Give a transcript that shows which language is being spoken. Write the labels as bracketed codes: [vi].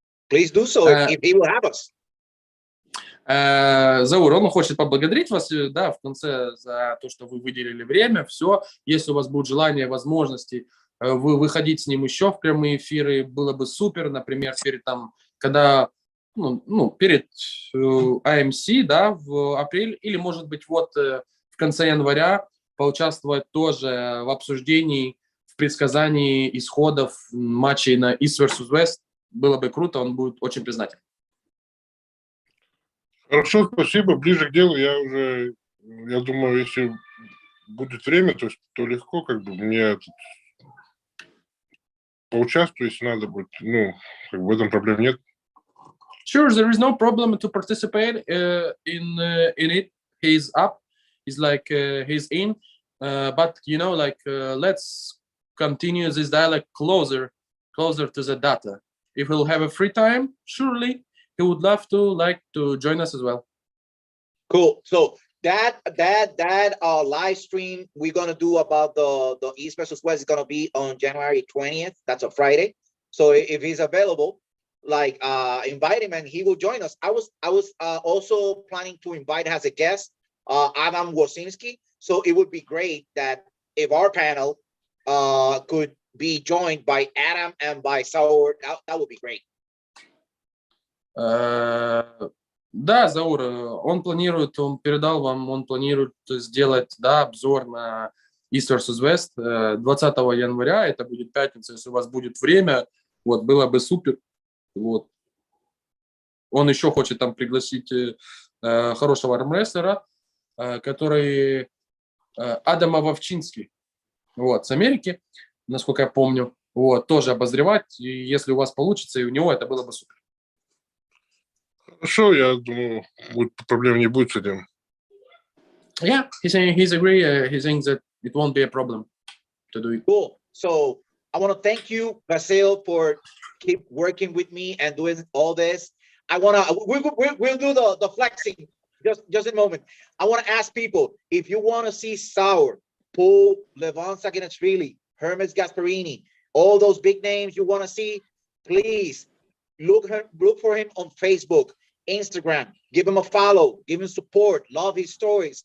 [en] Please do so if he will have us. [ru] Заур, он хочет поблагодарить вас, да, в конце за то, что вы выделили время. Все, если у вас будет желание, возможности, выходить с ним еще в прямые эфиры, было бы супер. Например, когда перед AMC, да, в апреле, или, может быть, вот в конце января поучаствовать тоже в обсуждении, в предсказании исходов матчей на East vs. West. Было бы круто, он будет очень признателен. Хорошо, спасибо. Ближе к делу я думаю, если будет время, то легко как бы мне поучаствую, если надо будет. Как бы в этом проблем нет. [en] Sure, there is no problem to participate in it. He's up. He's like he's in. But let's continue this dialogue closer to the data. If he'll have a free time, surely he would love to join us as well. Cool. So that live stream we're gonna do about the East versus West is gonna be on January 20th. That's a Friday. So if he's available, invite him and he will join us. I was also planning to invite as a guest Adam Wosinski. So it would be great that if our panel could be joined by Adam and by Zaur, that would be great. [ru] Да, Заур, он передал вам, он планирует сделать, да, обзор на East vs. West 20 января, это будет пятница, если у вас будет время, вот, было бы супер, вот. Он еще хочет там пригласить хорошего армрестлера, который Адама Вовчинский, вот, с Америки, насколько я помню, вот, тоже обозревать, и если у вас получится, и у него, это было бы супер. Хорошо, я думаю, проблем не будет с этим. [en] Yeah, he's saying he's that it won't be a problem to do it. Cool. So I want to thank you, Vasil, for keep working with me and doing all this. We'll do the flexing just in a moment. I want to ask people, if you want to see Zaur, Paul, Levon Sakinashvili, Hermes Gasparini, all those big names you want to see, please look for him on Facebook, Instagram, give him a follow, give him support, love his stories.